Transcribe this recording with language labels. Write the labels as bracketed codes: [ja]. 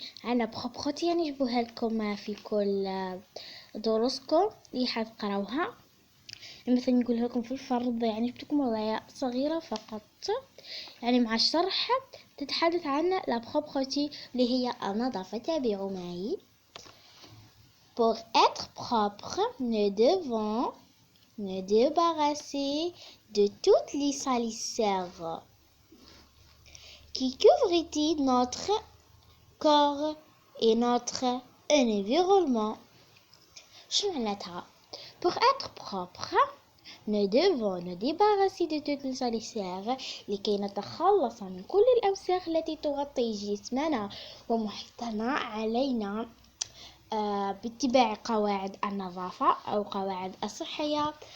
[ar] أنا بخطي نجيبوها لكم في كل دروسكم اللي حتقراوها. مثلا نقول لكم في الفرض، يعني جبتكم وضعية صغيرة فقط، يعني مع الشرح تتحدث عن بخطي اللي هي النظافة. تابعوا معي. [fr] Pour être propre, nous devons nous débarrasser de toutes les salissures qui couvrent notre corps et notre environnement. [ar] شو معناتها؟ [fr] Pour être propre, nous devons nous débarrasser de toutes les salissures [ar] لكي نتخلص من كل الأوساخ التي تغطي جسمنا ومحيطنا علينا باتباع قواعد النظافة أو قواعد الصحية.